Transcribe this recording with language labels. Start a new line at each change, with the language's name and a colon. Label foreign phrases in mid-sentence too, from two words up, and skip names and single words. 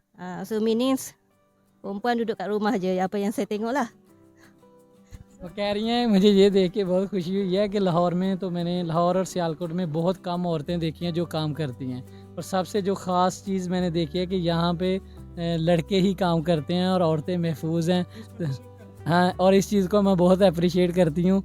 English: So meaning
Malay: perempuan duduk kat rumah je, apa yang saya tengok lah.
Urdu: وہ کہہ رہی ہیں مجھے یہ دیکھ کے بہت خوشی ہوئی ہے کہ لاہور میں تو میں نے لاہور اور سیالکوٹ میں بہت کم عورتیں دیکھی ہیں جو کام کرتی ہیں، اور سب سے جو خاص چیز میں نے دیکھی ہے کہ یہاں پے لڑکے ہی کام کرتے ہیں اور عورتیں محفوظ ہیں. ہاں، اور اس چیز کو میں بہت اپریشیئیٹ کرتی ہوں.